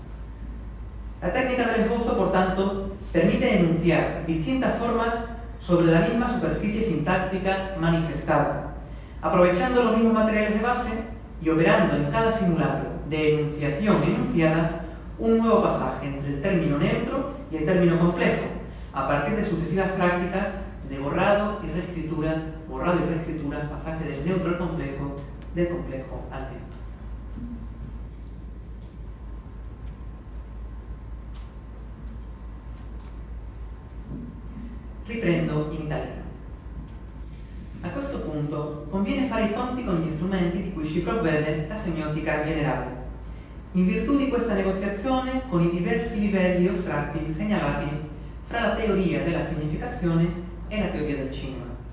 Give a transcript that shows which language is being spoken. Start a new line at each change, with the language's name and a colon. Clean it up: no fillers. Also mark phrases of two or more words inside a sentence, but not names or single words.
Spanish: La técnica del esbozo, por tanto, permite enunciar distintas formas sobre la misma superficie sintáctica manifestada, aprovechando los mismos materiales de base y operando en cada simulacro de enunciación enunciada un nuevo pasaje entre el término neutro y el término complejo, a partir de sucesivas prácticas de borrado y reescritura, pasaje del neutro al complejo, del complejo al neutro.
Italian: Riprendo in italiano. A questo punto conviene fare i conti con gli strumenti di cui ci provvede la semiotica generale, in virtù di questa negoziazione con i diversi livelli o strati segnalati fra la teoria della significazione e la teoria del cinema.